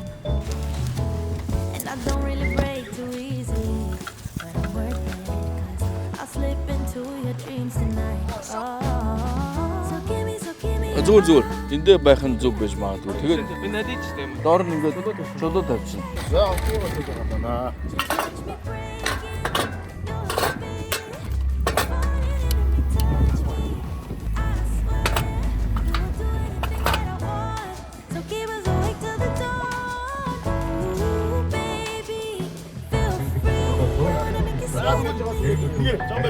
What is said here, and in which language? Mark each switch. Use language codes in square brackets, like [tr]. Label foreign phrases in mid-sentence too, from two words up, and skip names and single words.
[en] And I don't really break too easily. But I'm worth it, 'cause I'll slip into your dreams tonight. Oh, so give me [mn] Зүгээр. Эндээ байх нь зүг байж магадгүй. Тэгээд Би надад ч тийм. доор нь ингээд чулуу тавьчихна. За окей болчиход байна. [en] So keep us awake till the dawn. Ooh, baby, feel free. Wanna make it slow.